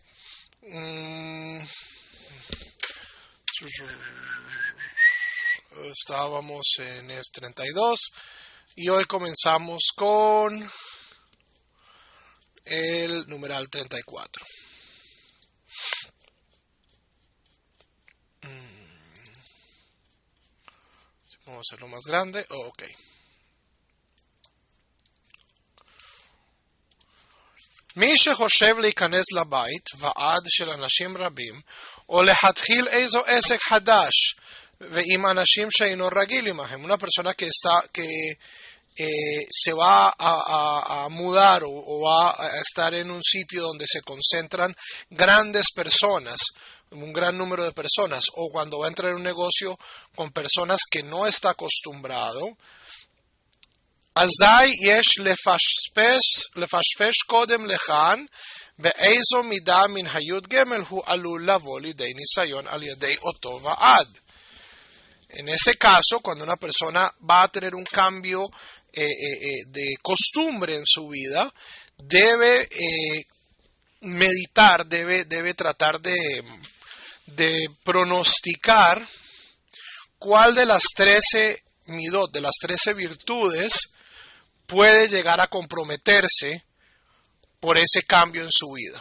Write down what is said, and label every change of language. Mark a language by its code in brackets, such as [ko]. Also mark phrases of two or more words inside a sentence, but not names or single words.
[es] Estábamos en el 32 y hoy comenzamos con el numeral 34. Vamos a hacerlo más grande. [he] Ok. מי שחושב להיכנס לבית ועד של אנשים רבים, או להתחיל איזו עסק חדש, ועם אנשים שאינו רגיל עמהם, [es] una persona que se va a mudar o va a estar en un sitio donde se concentran grandes personas, un gran número de personas, o cuando va a entrar en un negocio con personas que no está acostumbrado, [he] אזי יש לפשפש קודם לכאן באיזו מידה מן היוד גמל הוא עלול לבוא לידי ניסיון על ידי אותו ועד. [es] En ese caso, cuando una persona va a tener un cambio de costumbre en su vida, debe meditar, debe tratar de pronosticar cuál de las 13 midot, de las 13 virtudes, puede llegar a comprometerse por ese cambio en su vida.